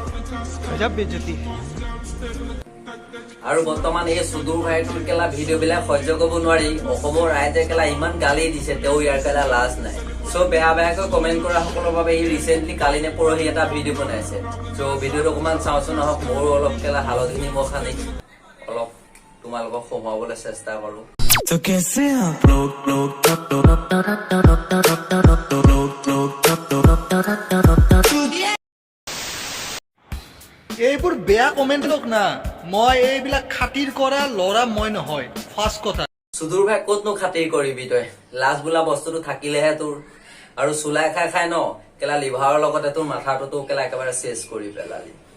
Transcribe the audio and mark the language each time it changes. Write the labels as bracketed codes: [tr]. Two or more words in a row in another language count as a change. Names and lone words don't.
[as] আৰু বৰ্তমান এই সুদূৰ ভাইটোৰ কেলা ভিডিঅ' বিলাক সহ্য কৰিব নোৱাৰি অসমৰ ৰাইজে কেলা ইমান গালি দিছে তেওঁ ইয়াৰ কেলা লাজ নাই চ' বেয়া বেয়াকৈ কমেণ্ট কৰা সকলৰ বাবে ই ৰিচেণ্টলি কালি নে পৰহি এটা ভিডিঅ' বনাইছে চ' ভিডিঅ'টো অকমান চাওঁচোন নহওক মোৰো অলপ কেলা হালধি নিমখ সানি অলপ তোমালোকক সোমাবলৈ চেষ্টা কৰোঁ [hi] तो कैसे आप [as] এইবোৰ বেয়া কমেন্ট লওক না মই এইবিলাক খাতিৰ কৰা লৰা মই নহয় ফাৰ্ষ্ট কথা সুদূৰ ভাই ক'তনো খাতিৰ কৰিবি তই লাজ বোলা বস্তুটো থাকিলেহে তোৰ আৰু চুলাই খাই খাই ন কেলা লিভাৰৰ লগতে তোৰ মাথাটো কেলা একেবাৰে চেচ কৰি পেলালি